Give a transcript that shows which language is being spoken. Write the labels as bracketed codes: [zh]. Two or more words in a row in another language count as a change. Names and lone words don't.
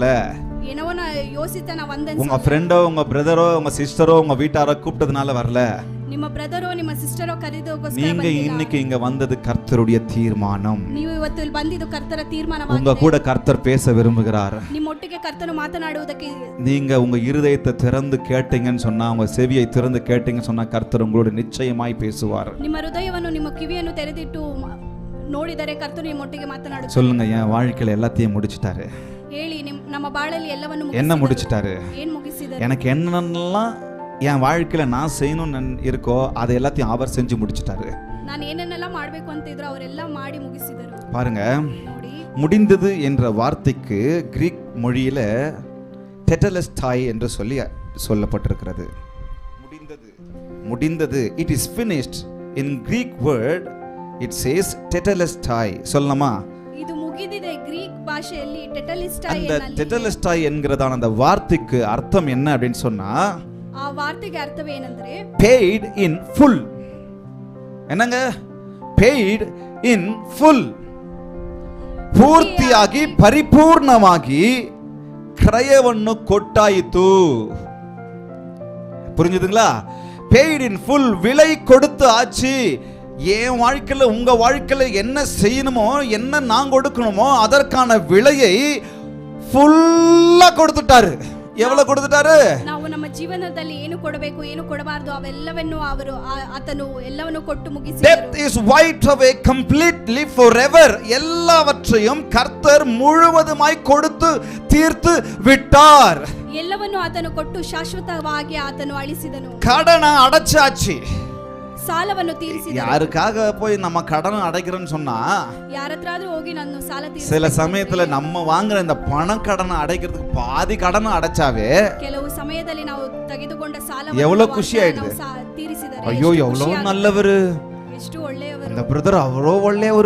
[kn] ಏನೋ ಯೋಚಿತ ನಾ ಬಂದೆ. [ta] உங்க ஃப்ரெண்டோ, உங்க பிரதரோ, உங்க சிஸ்டரோ, உங்க வீட்டாரோ கூப்பிட்டதுனால வரல. [kn] ನಿಮ್ಮ ಬ್ರದರೋ ನಿಮ್ಮ ಸಿಸ್ಟರೋ ಕರೆದೋಗೋಸ್ಕರ [ta] நீங்க [kn] ಬಂದಿಲ್ಲ. [ta] இன்னைக்கு இங்க வந்தது கர்த்தருடைய தீர்மானம். [kn] ನೀವು ಇವತ್ತು ಇಲ್ಲಿ ಬಂದಿದ್ದು ಕರ್ತನ ತೀರ್ಮಾನವಾಗಿದೆ. [ta] உங்க கூட கர்த்தர் பேச விரும்புகிறார். [kn] ನಿಮ್ಮೊಟ್ಟಿಗೆ ಕರ್ತನು ಮಾತನಾಡುವುದಕ್ಕೆ [ta] நீங்க உங்க இருதயத்தை திறந்து கேட்டீங்கன்னு சொன்னா, உங்க செவியை திறந்து கேட்டீங்கன்னு சொன்னா கர்த்தர் உங்களோட நிச்சயமாய் பேசுவார். [kn] ನಿಮ್ಮ ಹೃದಯವನ್ನು ನಿಮ್ಮ ಕಿವಿಯನ್ನು ತೆರೆದಿಟ್ಟು ನೋಡಿದರೆ ಕರ್ತನು ನಿಮ್ಮೊಟ್ಟಿಗೆ ಮಾತನಾಡುತ್ತಾನೆ. [ta] சொல்லுங்க, என் வாழ்க்கையில எல்லாத்தையும் முடிச்சிட்டாரு. [kn] ಹೇಳಿ, ನಮ್ಮ ಬಾಳಲ್ಲಿ ಎಲ್ಲವನ್ನು [ta] என்ன முடிச்சிட்டாரு? [kn] ಏನು ಮುಗಿಸಿದರು? [ta] எனக்கு என்னென்னலாம் என் வாழ்க்கையில நான் செய்யணும்னு இருக்கோ அதை எல்லாத்தையும் அவர் செஞ்சு முடிச்சிட்டாரு. [kn] ನಾನು ಏನೇನೆಲ್ಲ ಮಾಡಬೇಕು ಅಂತ ಇದ್ರು ಅವರೆಲ್ಲ ಮಾಡಿ ಮುಗಿಸಿದರು. [ta] பாருங்க, [kn] ನೋಡಿ, [ta] முடிந்தது என்ற வார்த்தைக்கு கிரீக் மொழியில டெட்டலஸ்டாய் என்று சொல்லப்பட்டிருக்கிறது. முடிந்தது. [en] it is finished. In Greek word it says tetelestai. [ta] சொல்லலாமா? [kn] ಇದು ಮುಗಿದಿದೆ. ಗ್ರೀಕ್ ಭಾಷೆಯಲ್ಲಿ ಟೆಟಲಿಸ್ಟಾಯ್ [ta] அந்த டெட்டலஸ்டாய் என்கிறதான அந்த வார்த்தைக்கு அர்த்தம் என்ன அப்படின்னு சொன்னா, [kn] ಆ ವಾರ್ತೆಗೆ ಅರ್ಥವೇನೆಂದರೆ [en] paid in full. என்னங்க? paid in full. [kn] ಪೂರ್ತಿಯಾಗಿ ಪರಿಪೂರ್ಣವಾಗಿ ಕ್ರಯವನ್ನು ಕೊಟ್ಟಾಯಿತು. [ta] புரிஞ்சுதுங்களா? [en] paid in full, [ta] விலை கொடுத்து ஆச்சு. என் வாழ்க்கையில உங்க வாழ்க்கையில என்ன செய்யணுமோ, என்ன நான் கொடுக்கணுமோ அதற்கான விலையை ஃபுல்லா கொடுத்துட்டாரு. எவ்வளவு கொடுத்துட்டாரு? [kn] ನಾವು ನಮ್ಮ ಜೀವನದಲ್ಲಿ ಏನು ಕೊಡಬೇಕು ಏನು ಕೊಡಬಾರದು ಅವೆಲ್ಲವನ್ನೂ ಆತನು ಎಲ್ಲವನ್ನೂ ಕೊಟ್ಟು ಮುಗಿಸಿದರು. [en] Death is wiped away completely forever. [ta] எல்லாவற்றையும் கர்த்தர் முழுவதுமாய் கொடுத்து தீர்த்து விட்டார். [kn] ಎಲ್ಲವನ್ನೂ ಆತನು ಕೊಟ್ಟು ಶಾಶ್ವತವಾಗಿ ಆತನು ಅಳಿಸಿದನು. [ta] கடனை அடைச்சாச்சு. [kn] ಸಾಲವನ್ನು ತೀರಿಸಿದನು. [ta] யாருக்காக போய் நம்ம கடனை அடைக்கிறோம்னு சொன்னா, [kn] ಯಾರತ್ರಾದ್ರೂ ಹೋಗಿ ನಾನು ಸಾಲ ತೀರಿಸಿ, [ta] சில சமயத்துல நம்ம வாங்குற இந்த பண கடனை அடைக்கிறதுக்கு பாதி கடனை அடைச்சாவே [kn] ಕೆಲವು ಸಮಯದಲ್ಲಿ ನಾವು ತೆಗೆದುಕೊಂಡ ಸಾಲವನ್ನು எவ்வளவு ಖುಷಿ ಆಯ್ತು. ತೀರಿಸಿದರೆ [ta] ஐயோ எவ்வளவு நல்லவரு, [kn] ಎಷ್ಟು ಒಳ್ಳೆಯವರು, [ta] அந்த பிரதர் அவ்வளோ ಒಳ್ಳೆಯವರು,